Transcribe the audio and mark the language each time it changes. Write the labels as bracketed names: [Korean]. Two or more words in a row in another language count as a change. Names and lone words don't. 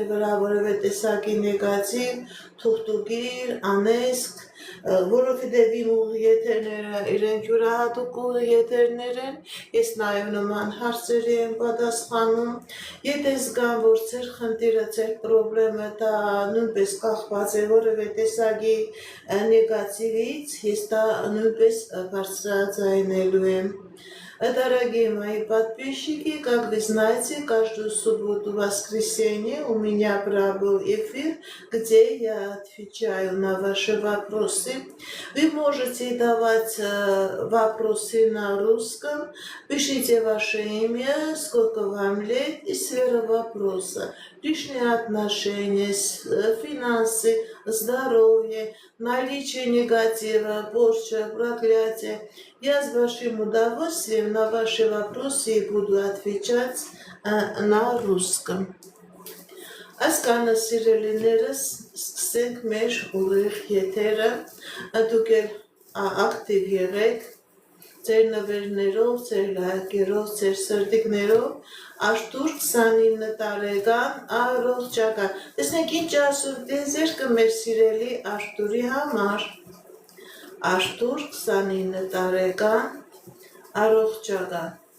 [Armenian] վրա որևէ տեսակի նեգատիվ, թուղթուգիր, անեզք, որովհետև իմ ուղիղ եթերները իրենք յուրահատուկ ուղիղ եթերներ են, ես նաև նման հարցերի եմ պատասխանում, եթե զգամ, որ ձեր խնդիրը, ձեր պրոբլեմը դա նույնպես կախված է որևէ տեսակի նեգատիվից, ես դա նույնպես բարձրաձայնելու եմ։ [Russian] Дорогие мои подписчики, как вы знаете, каждую субботу, воскресенье у меня был эфир, где я отвечаю на ваши вопросы. Вы можете давать вопросы на русском, пишите ваше имя, сколько вам лет и сфера вопроса, личные отношения, финансы, здоровье, наличие негатива, порча, проклятие. Я с большим удовольствием на ваши вопросы буду отвечать на русском. [Armenian] Ասկանը սիրելիներս, սկսենք մեր ուղիղ եթերը, դուք էլ ակտիվ եղեք, ձեր նվերներով, ձեր լայքերով, ձեր սրտիկներով, Արտուր 29 տարեկան, առողջական։ Տեսնենք ինչ ասում դեզերքը մեր սիրելի Արտուրի համար։ Արտուր 29 տարեկան, առողջական։